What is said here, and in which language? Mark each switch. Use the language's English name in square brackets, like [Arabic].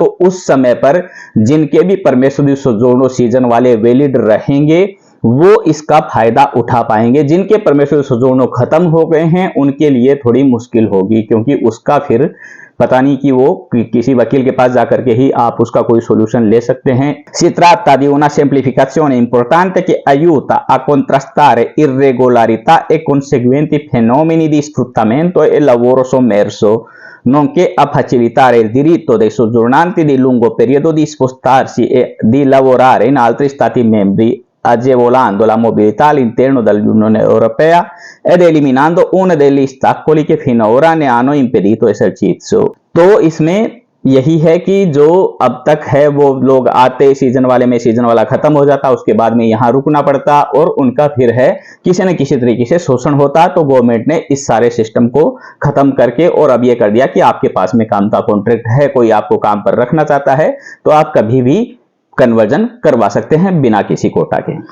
[Hindi] तो उस समय पर जिनके भी परमेसो दी सोजोर्नो सीजन वाले वैलिड रहेंगे वो इसका फायदा उठा पाएंगे। जिनके परमेसो दी सोजोर्नो खत्म हो गए हैं उनके लिए थोड़ी मुश्किल होगी क्योंकि उसका फिर पता नहीं कि वो किसी वकील के पास जाकर के ही आप उसका कोई सॉल्यूशन ले सकते हैं। [Italian] Si tratta di una semplificazione importante che aiuta a contrastare irregolarità e conseguenti fenomeni di sfruttamento e lavoro sommerso, nonché a facilitare il diritto dei soggiornanti di lungo periodo di spostarsi e di lavorare in altri stati membri, agevolando la mobilità all'interno dell'Unione Europea ed eliminando uno degli ostacoli che finora ne hanno impedito esercizio। [Hindi] तो इसमें यही है कि जो अब तक है वो लोग आते सीजन वाले में सीजन वाला खत्म हो जाता, उसके बाद में यहाँ रुकना पड़ता और उनका फिर है किसी न किसी तरीके से शोषण होता। तो गवर्नमेंट ने इस सारे सिस्टम को खत्म करके और अब ये कर दिया कि आपके पास में काम का कॉन्ट्रैक्ट है, कोई आपको काम पर रखना चाहता है तो आप कभी भी कन्वर्जन करवा सकते हैं बिना किसी कोटा के।